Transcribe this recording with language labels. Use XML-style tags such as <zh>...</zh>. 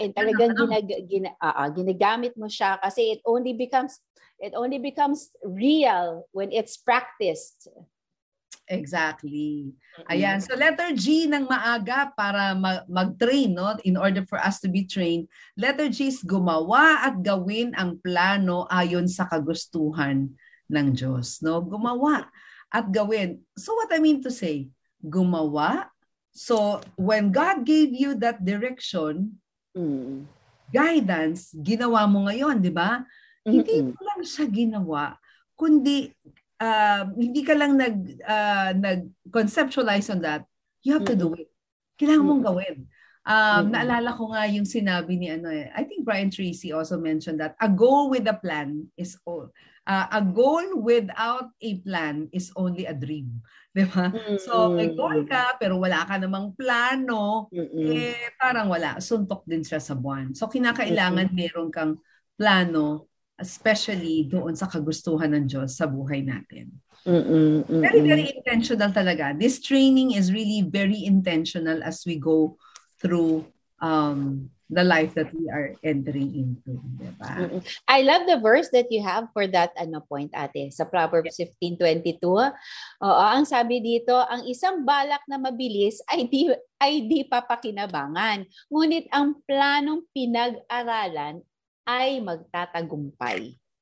<en>And</en> <tl>talagang ginagamit mo siya kasi</tl> <en>it only becomes real when it's practiced. Exactly.</en> <tl>Ayan. So letter G ng maaga para mag-train, no?</tl> <en>In order for us to be trained.</en> <tl>Letter G is gumawa at gawin ang plano ayon sa kagustuhan ng Diyos, no? Gumawa at gawin.</tl> <en>So what I mean to say, gumawa. So when God gave you that direction, guidance,</en> <tl>ginawa mo ngayon, di ba? Hindi mo lang siya ginawa, kundi hindi ka lang nag-conceptualize on that.</tl> <en>You have to do it.</en> <tl>Kailangan mong gawin. Naalala ko nga yung sinabi ni</tl> <en>I think Brian Tracy also mentioned that a goal with a plan is a goal without a plan is only a dream.</en> <tl>Diba? So may goal ka pero wala ka namang plano, parang wala. Suntok din siya sa buwan. So kinakailangan meron kang plano, especially doon sa kagustuhan ng Diyos sa buhay natin.</tl> <en>Very, very intentional talaga. This training is really very intentional as we go through the life that we are entering into.</en> <tl>Diba?</tl> <en>I love the verse that you have for that point, ate.</en> <tl>Sa Proverbs 15:22. Ang sabi dito, ang isang balak na mabilis ay di papakinabangan. Ngunit ang planong pinag-aralan ay magtatagumpay.</tl>